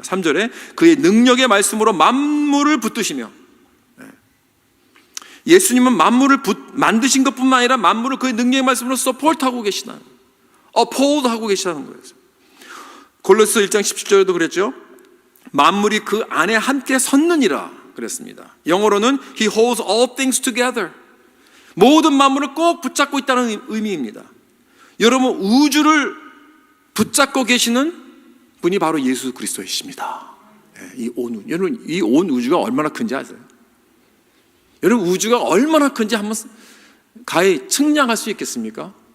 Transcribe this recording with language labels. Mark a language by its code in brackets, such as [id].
[ko] 3절에 그의 능력의 말씀으로 만물을 붙드시며, 예수님은 만물을 만드신 것뿐만 아니라 만물을 그의 능력의 말씀으로 서포트하고 계시다는, uphold하고 계시다는 거예요. 골로새 1장 17절에도 그랬죠. 만물이 그 안에 함께 섰느니라 그랬습니다. 영어로는 [en] He holds all things together. [ko] 모든 만물을 꼭 붙잡고 있다는 의미입니다. 여러분, 우주를 붙잡고 계시는 분이 바로 예수 그리스도이십니다. 여러분, 이 온 우주가 얼마나 큰지 아세요? 여러분, 우주가 얼마나 큰지 한번 가히 측량할 수 있겠습니까?